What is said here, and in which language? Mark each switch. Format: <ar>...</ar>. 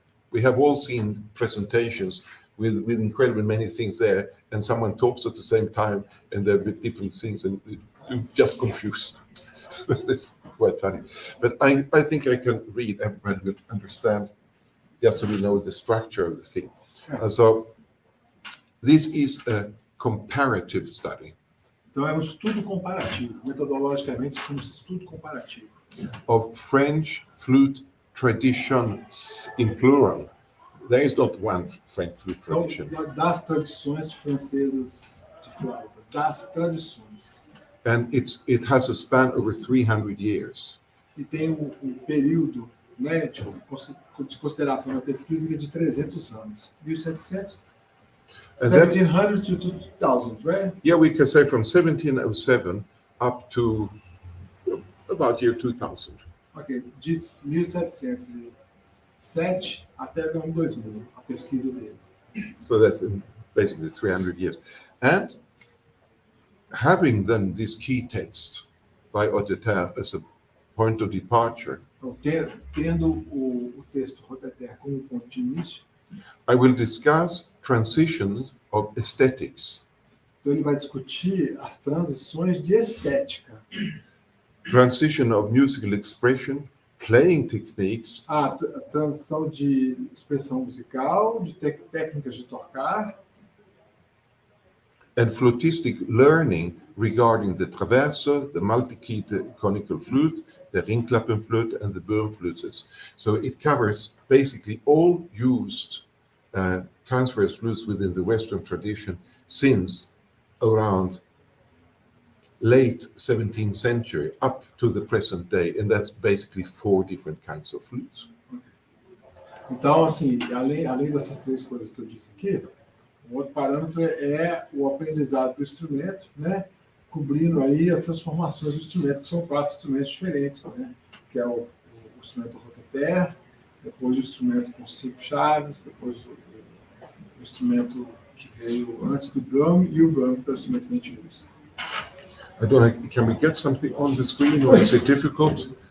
<en>We have all seen presentations with incredibly many things there, and someone talks at the same time, and there are different things, and you're just confused. That's quite funny. But I think I can read, everybody will understand, just so we know the structure of the thing. Yes. So this is a comparative study.</en> <pt>Então é um estudo comparativo. Metodologicamente, é um estudo comparativo.</pt> <en>Of French flute traditions in plural. There is not one French flute</en> <pt>Então,</pt> <en>tradition.</en> <pt>das tradições francesas de flauta. Das tradições.</pt> <en>And it has a span over 300 years.</en> <pt>E tem período, né, de consideração da pesquisa que é de 300 anos.</pt> <en>1700? 1700 to 2000, right? Yeah, we can say from 1707 up to about year 2000.</en> <pt>Ok, de 1707 até o ano 2000, a pesquisa dele.</pt> <en>So that's basically 300 years. And having then this key text by Auditeur as a point of departure,</en> <pt>Então, tendo o texto Roteter como ponto de início,</pt> <en>I will discuss transitions of aesthetics.</en> <pt>então ele vai discutir as transições de estética.</pt> <en>Transition of musical expression, playing techniques,</en> <pt>A transição de expressão musical, de técnicas de tocar,</pt> <en>and flutistic learning regarding the traverso, the multi-key conical flute, the ringklappenflute, and the boomflutes. So it covers basically all used transverse flutes within the Western tradition since around late 17th century up to the present day, and that's basically 4 different kinds of flutes.</en> <pt>Então, assim, além dessas 3 coisas que eu disse aqui, um outro parâmetro é o aprendizado do instrumento, né? Cobrindo aí as transformações do instrumento, que são 4 instrumentos diferentes, né? Que é o instrumento roteter, depois o instrumento com 5 chaves, depois o instrumento que veio antes do drum e o drum, que é o instrumento que a gente usa.</pt> <en>I don't know, can we get something on the screen or is it difficult?</en>